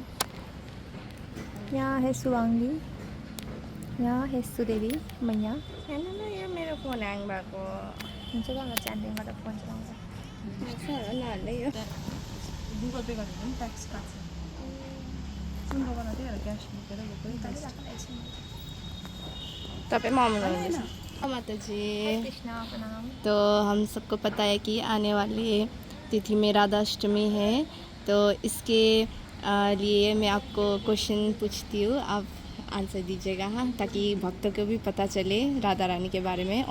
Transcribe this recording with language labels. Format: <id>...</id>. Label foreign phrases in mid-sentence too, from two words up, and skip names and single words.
<hi>यहाँ है सुवांगी, यहाँ है सुदेवी मैया।</hi> <ne>ये मेरो फोन ह्याङ भएको हुन्छ त म च्यान्डिङबाट फोन चलाउँछ। गुगल पे गरेर पनि ट्याक्स काट्छ। सुनको गर्न त्यही भएर क्यास बोकेर गएको। तपाईँ माता जी। कृष्णा प्रणाम।</ne> <hi>तो हम सबको पता है कि आने वाली तिथि में राधाष्टमी है, तो इसके लिए मैं आपको क्वेश्चन पूछती हूँ, आप आंसर दीजिएगा हाँ, ताकि भक्तों को भी पता चले राधा रानी के बारे में।</hi>